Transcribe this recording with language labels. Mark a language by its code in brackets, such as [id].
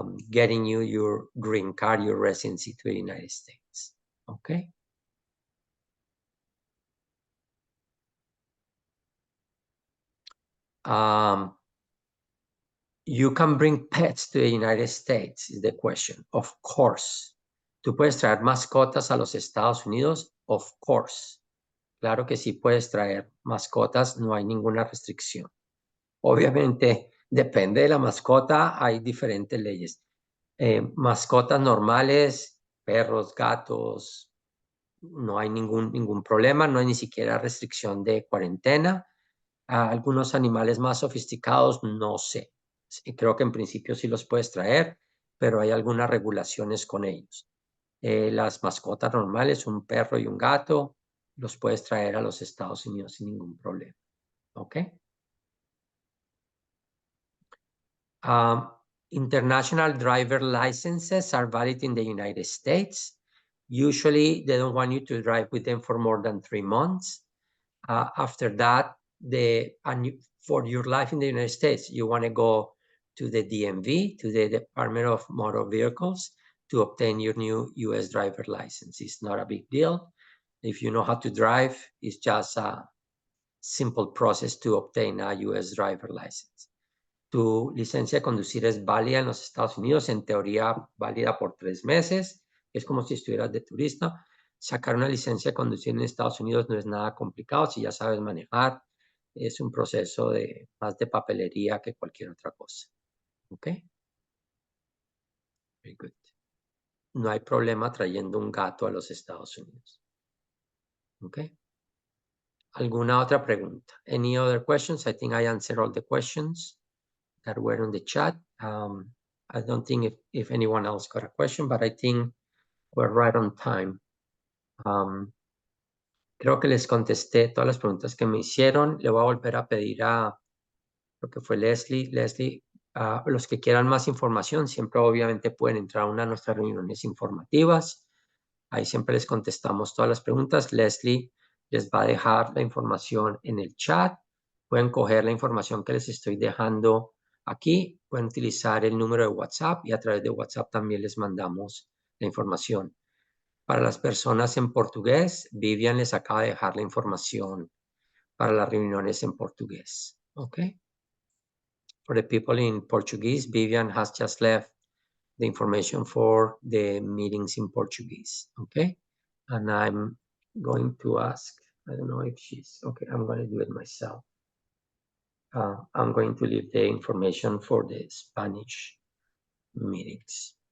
[en] getting you your green card, your residency to the United States. Okay. You can bring pets to the United States, is the question. Of course. [es] ¿Tú puedes traer mascotas a los Estados Unidos? [en] Of course. [es] Claro que sí puedes traer mascotas, no hay ninguna restricción. Obviamente, depende de la mascota, hay diferentes leyes. Mascotas normales, perros, gatos, no hay ningún problema, no hay ni siquiera restricción de cuarentena. Algunos animales más sofisticados, no sé. Creo que en principio sí los puedes traer, pero hay algunas regulaciones con ellos. Las mascotas normales, un perro y un gato, los puedes traer a los Estados Unidos sin ningún problema. ¿Ok? [en] International driver licenses are valid in the United States. Usually, they don't want you to drive with them for more than 3 months. After that, for your life in the United States, you want to go to the DMV, to the Department of Motor Vehicles, to obtain your new U.S. driver license. It's not a big deal. If you know how to drive, it's just a simple process to obtain a U.S. driver license. [es] Tu licencia de conducir es válida en los Estados Unidos, en teoría válida por 3 meses. Es como si estuvieras de turista. Sacar una licencia de conducir en Estados Unidos no es nada complicado. Si ya sabes manejar, es un proceso más de papelería que cualquier otra cosa. ¿Ok? [en] Very good. [es] No hay problema trayendo un gato a los Estados Unidos. ¿Ok? ¿Alguna otra pregunta? [en] Any other questions? I think I answered all the questions that were on the chat. I don't think if anyone else got a question, but I think we're right on time. [es] Creo que les contesté todas las preguntas que me hicieron. Le voy a volver a pedir lo que fue Leslie. Leslie, los que quieran más información, siempre obviamente pueden entrar a una de nuestras reuniones informativas. Ahí siempre les contestamos todas las preguntas. Leslie les va a dejar la información en el chat. Pueden coger la información que les estoy dejando aquí. Pueden utilizar el número de WhatsApp y a través de WhatsApp también les mandamos la información. Para las personas en portugués, Vivian les acaba de dejar la información para las reuniones en portugués. [en] Okay? For the people in Portuguese, Vivian has just left the information for the meetings in Portuguese. Okay? And I'm going to ask, I don't know if she's, okay, I'm going to do it myself. I'm going to leave the information for the Spanish meetings.